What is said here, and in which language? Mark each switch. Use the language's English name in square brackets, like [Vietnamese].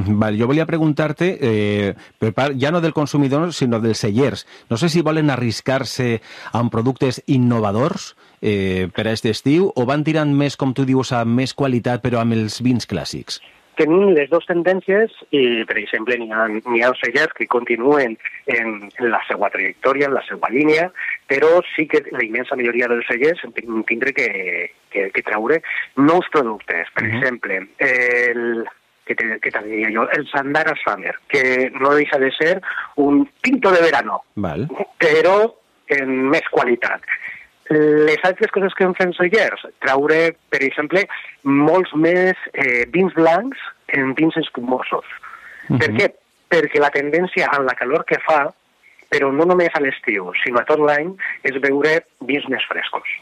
[Catalan] Vale, jo volia preguntar-te, ja no del consumidor, sinó dels sellers, no sé si volen arriscar-se amb productes innovadors per a aquest estiu, o van tirant més, com tu dius, a més qualitat, però amb els vins clàssics? Tenim les dues tendències i, per exemple, n'hi ha sellers que continuen en la seva trajectòria, en la seva línia, però sí que la immensa majoria dels sellers tindré que traure nous productes. Per exemple, [Spanish] que te diría yo, el Sandara Summer, que no deja de ser un tinto de verano, vale, pero en mezcualitat. [Catalan] Les altres coses que hem fet sellers, traure, per exemple, molts més vins blancs en vins espumosos. Uh-huh. Per què? Perquè la tendència a la calor que fa, però no només a l'estiu, sinó a tot l'any, és beure vins més frescos.